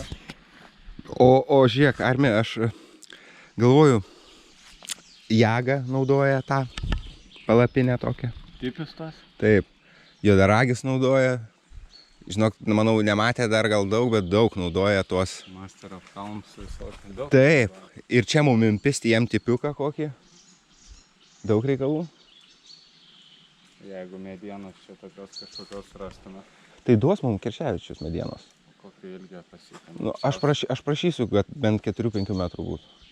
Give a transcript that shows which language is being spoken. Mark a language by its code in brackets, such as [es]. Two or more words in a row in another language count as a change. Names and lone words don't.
[lt] O žiūrėk, Armi, aš galvoju, Jaga naudoja tą palapinę tokią. Tipis tas? Taip. Juodaragis naudoja. Žinok, manau, nematė dar gal daug, bet daug naudoja tuos. Master of Calms visokių daug. Taip. Ir čia mum impisti jiem tipiuką kokį. Daug reikalų. Jeigu medienos čia tokios kažkokios rastume. Tai duos mum Kirševičius medienos. Kokį ilgį pasiekia. Nu, aš prašysiu, kad bent 4-5 metrų būtų.